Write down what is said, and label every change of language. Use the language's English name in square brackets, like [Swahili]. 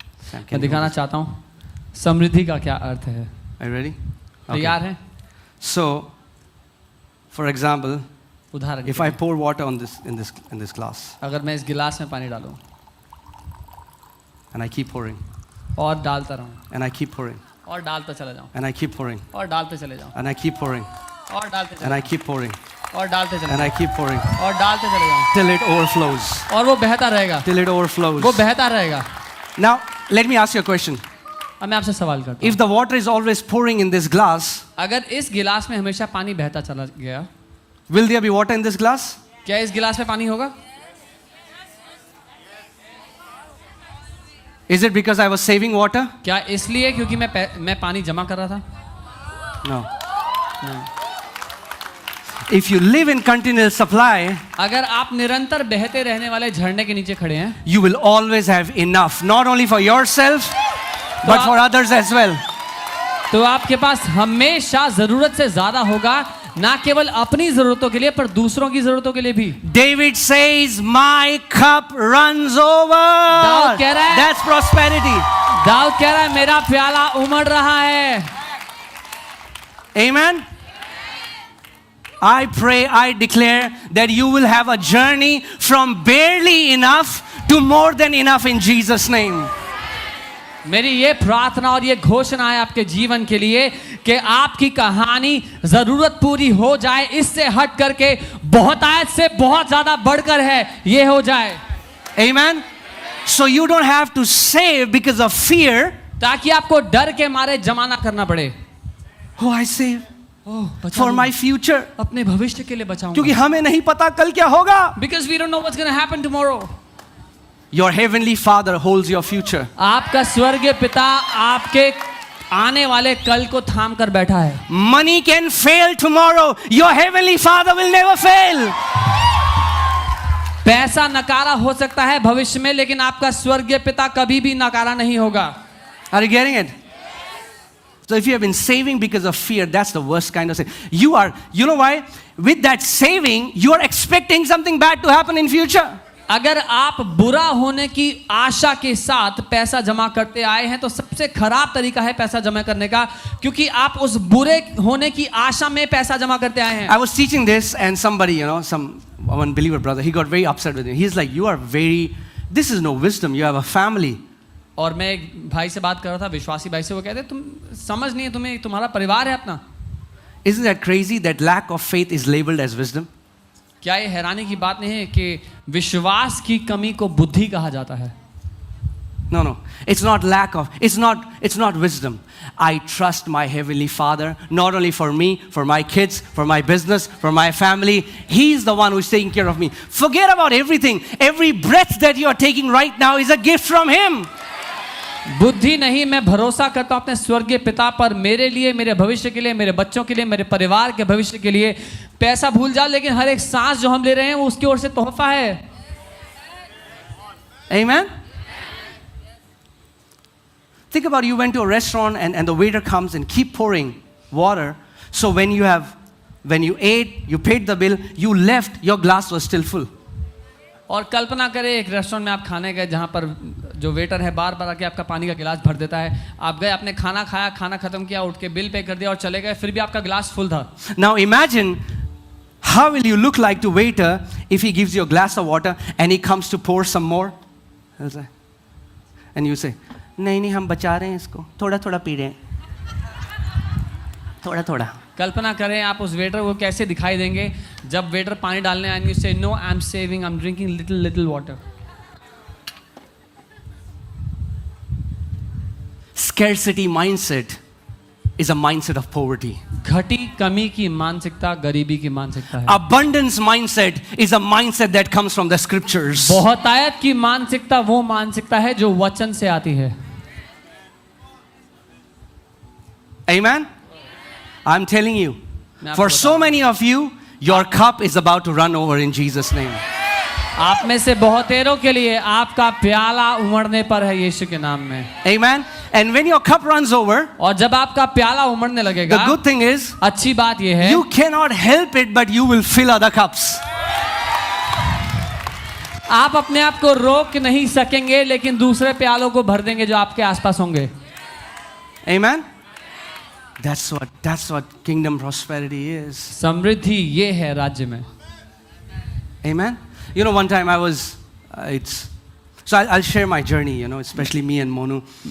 [English] Sam, [Hindi] मैं दिखाना चाहता हूँ समृद्धि का क्या अर्थ है. [English] Are you ready? [Hindi] तैयार हैं? [English] So, for example, [Hindi] उदाहरण [English] if I pour water on in this glass, [Hindi] अगर मैं इस गिलास में पानी डालूं [English] and I keep pouring, [Hindi] और डालता रहूं, [English] and I keep pouring, [Hindi] और डालता चला जाऊं, [English] and I keep pouring, [Hindi] और डालते चले जाऊं, [English] and I keep pouring, [Hindi] और डालते चले [English] and I keep pouring, [Hindi] और डालते चले [English] and I keep pouring, [Hindi] और डालते चले जाऊं, [English] till it overflows. [Hindi] और वो बहता रहेगा, [English] Till it overflows. [Hindi] वो बहता रहेगा. [English] Now, let me ask you a question. [Hindi] अब मैं आपसे सवाल करता हूं, [English] If the water is always pouring in this glass, [Hindi] अगर इस गिलास में हमेशा पानी बहता चला गया, [English] will there be water in this glass? [Hindi] क्या इस गिलास में पानी होगा? [English] Is it because I was saving water? [Hindi] क्या इसलिए क्योंकि मैं पानी जमा कर रहा था? [English] No. If you live in continual supply, [Hindi] अगर आप निरंतर बहते रहने वाले झरने के नीचे खड़े हैं, [English] you will always have enough, not only for yourself, but for others as well. [Hindi] तो आपके पास हमेशा जरूरत से ज्यादा होगा, ना केवल अपनी जरूरतों के लिए पर दूसरों की जरूरतों के लिए भी. [English] David says, "My cup runs over." [Hindi] Dawood कह रहा है, [English] That's prosperity. [Hindi] दाऊद कह रहा है मेरा प्याला उमड़ रहा है. [English] Amen. I pray, I declare that you will have a journey from barely enough to more than enough in Jesus' name. [Hindi] मेरी ये प्रार्थना और ये घोषणा है आपके जीवन के लिए कि आपकी कहानी जरूरत पूरी हो जाए, इससे हट करके बहुतायत से बहुत ज्यादा बढ़कर है ये हो जाए. [English] Amen. So you don't have to save because of fear. [Hindi] ताकि आपको डर के मारे जमा ना करना पड़े। [English] Oh, I save [Hindi] बचा [English] for [Hindi] लूं, [English] my future. [Hindi] अपने भविष्य के लिए बचाऊंगा। क्योंकि हमें नहीं पता कल क्या होगा. [English] Because we don't know what's going to happen tomorrow. Your heavenly Father holds your future. [Hindi] आपका स्वर्गीय पिता आपके आने वाले कल को थाम कर बैठा है। [English] Money can fail tomorrow. Your heavenly Father will never fail. [Hindi] पैसा नकारा हो सकता है भविष्य में, लेकिन आपका स्वर्गीय पिता कभी भी नकारा नहीं होगा। [English] Are you getting it? So if you have been saving because of fear, that's the worst kind of sin. You know why? With that saving, you are expecting something bad to happen in future. [Hindi] अगर आप बुरा होने की आशा के साथ पैसा जमा करते आए हैं तो सबसे खराब तरीका है पैसा जमा करने का, क्योंकि आप उस बुरे होने की आशा में पैसा जमा करते आए हैं। [English] I was teaching this and somebody, some unbeliever brother, he got very upset with me. He's like, this is no wisdom. You have a family. [Hindi] और मैं एक भाई से बात कर रहा था, विश्वासी भाई से, वो कहते तुम समझ नहीं है, तुम्हें तुम्हारा परिवार है अपना। [English] Isn't that crazy that lack of faith is labeled as wisdom? [Hindi] क्या ये हैरानी की बात नहीं है कि विश्वास की कमी को बुद्धि कहा जाता है? [English] No. It's not wisdom. I trust my heavenly Father, not only for me, for my kids, for my business, for my family. He's the one who's taking care of me. Forget about everything. Every breath that you are taking right now is a gift from Him. [Hindi] बुद्धि नहीं, मैं भरोसा करता हूं अपने स्वर्गीय पिता पर, मेरे लिए, मेरे भविष्य के लिए, मेरे बच्चों के लिए, मेरे परिवार के भविष्य के लिए। पैसा भूल जाओ, लेकिन हर एक सांस जो हम ले रहे हैं वो उसकी ओर से तोहफा है। [English] Amen? Think about, you went to a restaurant and the waiter comes and keep pouring water. So when you ate, you paid the bill, you left, your glass was still full. [Hindi] और कल्पना करें एक restaurant में आप खाने गए जहाँ पर जो वेटर है बार बार आके आपका पानी का गिलास भर देता है। आप गए, आपने खाना खाया, खाना खत्म किया, उठ के बिल पे कर दिया और चले गए, फिर भी आपका गिलास फुल था। [English] Now imagine, how will you look like to waiter if he gives you a glass of water and he comes to pour some more? And you say, [Hindi] नहीं हम बचा रहे हैं इसको, थोड़ा थोड़ा पी रहे हैं, थोड़ा थोड़ा। कल्पना करें आप उस वेटर को कैसे दिखाई देंगे जब वेटर पानी डालने आएंगे, [English] Say no I am saving, I am drinking little water. Scarcity mindset is a mindset of poverty. [Hindi] घटी कमी की मानसिकता गरीबी की मानसिकता है। [English] Abundance mindset is a mindset that comes from the scriptures. [Hindi] बहुतायत की मानसिकता वो मानसिकता है जो वचन से आती है। [English] Amen? I'm telling you, for so many of you, your cup is about to run over in Jesus' name. [Hindi] आप में से बहुतेरों के लिए आपका प्याला उमड़ने पर है यीशु के नाम में। [English] Amen? And when your cup runs over, [Hindi] और जब आपका प्याला उमड़ने लगेगा, [English] the good thing is, [Hindi] अच्छी बात यह है, [English] you cannot help it, but you will fill other cups. [Hindi] आप अपने आप को रोक नहीं सकेंगे, लेकिन दूसरे प्यालों को भर देंगे जो आपके आसपास होंगे। [English] Amen? That's what kingdom prosperity is. [Hindi] समृद्धि ये है राज्य में। [English] Amen? One time I was, so I'll share my journey, especially me and Monu.